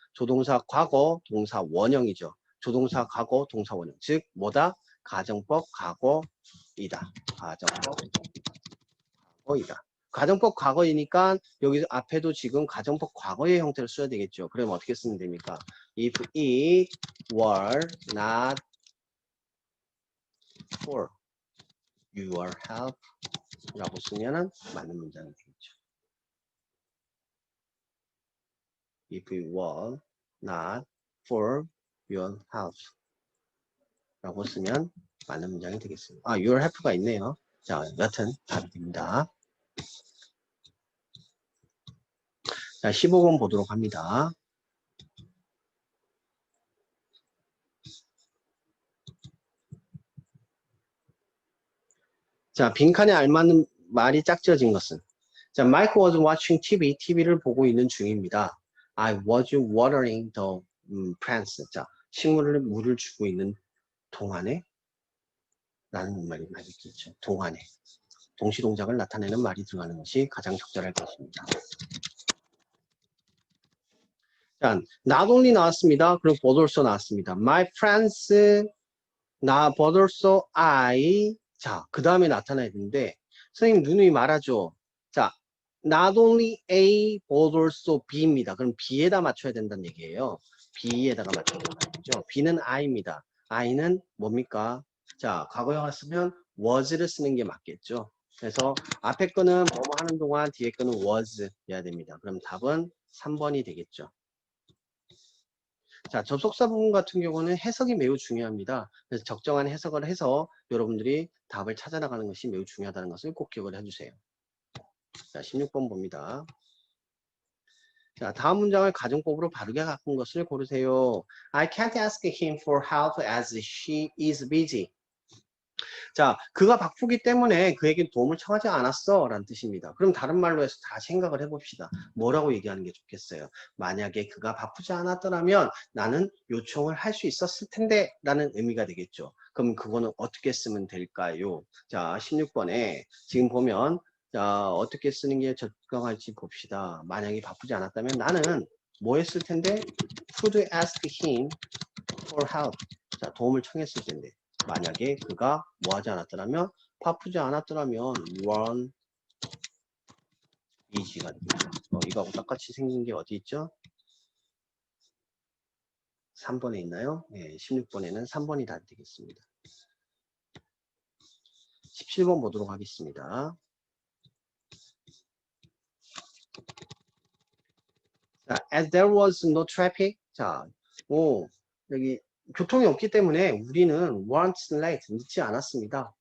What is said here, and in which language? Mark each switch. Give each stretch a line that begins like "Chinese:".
Korean: 조동사 과거, 동사 원형이죠. 조동사 과거, 동사 원형. 즉, 뭐다? 가정법 과거이다. 가정법 과거이다. 가정법 과거이니까 여기 앞에도 지금 가정법 과거의 형태를 써야 되겠죠. 그러면 어떻게 쓰면 됩니까?
English: If it were not for your help
Korean: 라고 쓰면은 맞는 문장이 되겠죠.
English: If it were not for your help
Korean: 라고 쓰면 맞는 문장이 되겠습니다. 아, your help가 있네요. 자, 여튼 답이 됩니다. 자, 15번 보도록 합니다. 자, 빈칸에 알맞는 말이 짝지어진 것은, 자,
English: Mike was watching TV,
Korean: TV를 보고 있는 중입니다.
English: I was watering the plants.
Korean: 자, 식물을 물을 주고 있는 동안에 라는 말이 맞겠죠. 동안에. 동시동작을 나타내는 말이 들어가는 것이 가장 적절할 것입니다. 자, not only 나왔습니다. 그리고 but also 나왔습니다.
English: My friends, but also I.
Korean: 자, 그 다음에 나타나야 되는데, 선생님 누누이 말하죠. 자,
English: not only A, but also B
Korean: 입니다. 그럼 B에다 맞춰야 된다는 얘기예요. B에다가 맞춰야 된다는 거죠. B는 I입니다. I는 뭡니까? 자, 과거형을 쓰면 was를 쓰는 게 맞겠죠. 그래서 앞에 거는 뭐뭐 하는 동안 뒤에 거는 was 해야 됩니다. 그럼 답은 3번이 되겠죠. 자, 접속사 부분 같은 경우는 해석이 매우 중요합니다. 그래서 적정한 해석을 해서 여러분들이 답을 찾아나가는 것이 매우 중요하다는 것을 꼭 기억을 해주세요. 자, 16번 봅니다. 자, 다음 문장을 가정법으로 바르게 바꾼 것을 고르세요.
English: I can't ask him for help as she is busy.
Korean: 자, 그가 바쁘기 때문에 그에게 도움을 청하지 않았어 라는 뜻입니다. 그럼 다른 말로 해서 다 생각을 해봅시다. 뭐라고 얘기하는 게 좋겠어요? 만약에 그가 바쁘지 않았더라면 나는 요청을 할 수 있었을 텐데 라는 의미가 되겠죠. 그럼 그거는 어떻게 쓰면 될까요? 자, 16번에 지금 보면 자, 어떻게 쓰는 게 적당할지 봅시다. 만약에 바쁘지 않았다면 나는 뭐 했을 텐데?
English: could ask him for help. 자,
Korean: 도움을 청했을 텐데. 만약에 그가 뭐 하지 않았더라면? 바쁘지 않았더라면
English: weren't busy
Korean: 가 됩니다. 이거하고 똑같이 생긴 게 어디 있죠? 3번에 있나요? 네, 16번에는 3번이 다 되겠습니다. 17번 보도록 하겠습니다.
English: 자, as there was no traffic.
Korean: 자, 여기 교통이 없기 때문에 우리는
English: weren't late,
Korean: 늦지 않았습니다.